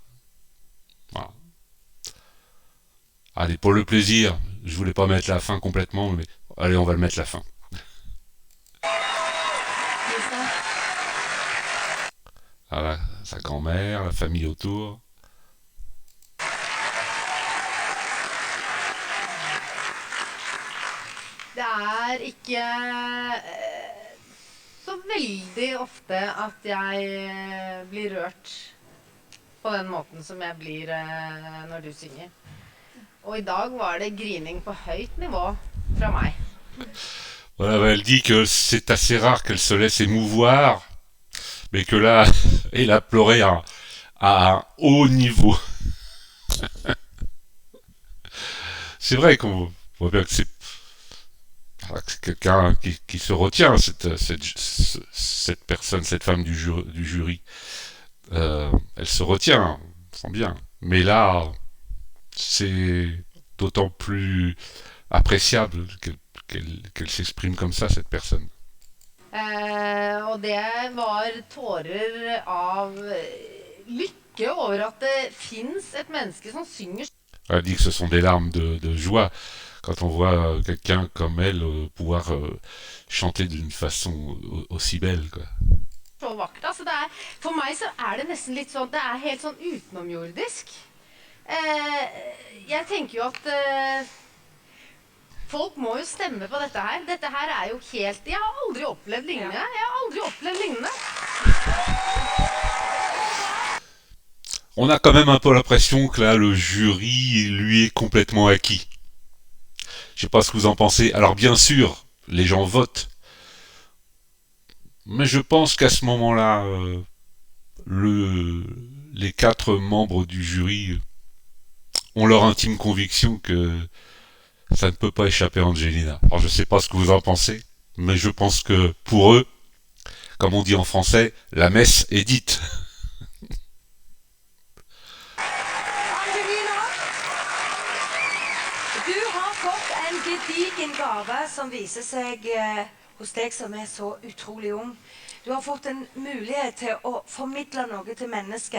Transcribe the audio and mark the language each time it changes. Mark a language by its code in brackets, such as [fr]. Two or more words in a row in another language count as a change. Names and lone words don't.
[fr] Voilà. Allez, pour le plaisir, je voulais pas mettre la fin complètement, mais allez, on va le mettre la fin. Lisa, Voilà, sa grand-mère, la famille autour. [no] Det er ikke så veldig ofte at jeg blir rørt på den måten som jeg blir når du synger. Og i dag var det grining på høyt nivå fra meg. [fr] Voilà, elle dit que c'est assez rare qu'elle se laisse émouvoir, mais que là, elle a pleuré à un haut niveau. C'est vrai qu'on voit bien que c'est quelqu'un qui se retient, cette personne, cette femme du jury. Elle se retient, on sent bien. Mais là, c'est d'autant plus appréciable qu'elle s'exprime comme ça, cette personne. [no] Og det var tårer av lykke over at det finnes et menneske som synger [fr] Elle dit que ce sont des larmes de joie quand on voit quelqu'un comme elle pouvoir chanter d'une façon aussi belle, quoi. [no] så vakkert. Altså for meg så er det nesten litt sånn, det er helt sånn utenomjordisk. Jeg tenker jo at folk må jo stemme på dette her. Dette her er jo helt, jeg har aldri opplevd lignende. [fr] On a quand même un peu l'impression que là, le jury, lui, est complètement acquis. Je sais pas ce que vous en pensez. Alors bien sûr, les gens votent. Mais je pense qu'à ce moment-là, les 4 membres du jury ont leur intime conviction que ça ne peut pas échapper à Angelina. Alors je sais pas ce que vous en pensez, mais je pense que pour eux, comme on dit en français, la messe est dite. [no] Angelina, du har fått en gedigen gave som viser seg hos deg som er så utrolig ung. Du har fått en mulighet til å formidle noe til mennesket.